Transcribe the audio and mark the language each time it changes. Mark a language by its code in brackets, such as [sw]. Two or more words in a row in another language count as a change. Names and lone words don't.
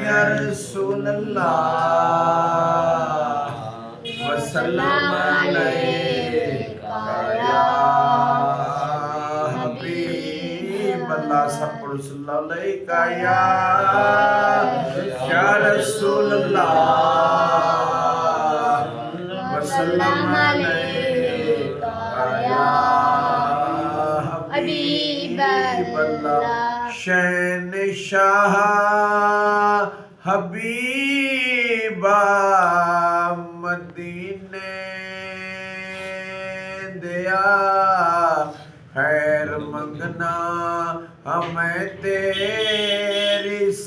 [ar] رسول الله وسلم عليك يا حبيب الله. [pa] سب پڑھو [ar] صلى الله عليك يا رسول الله وسلم عليك يا حبيب الله. [pa] شہنشاہ حبیبا مدینے دیا خیر منگنا ہمیں تیری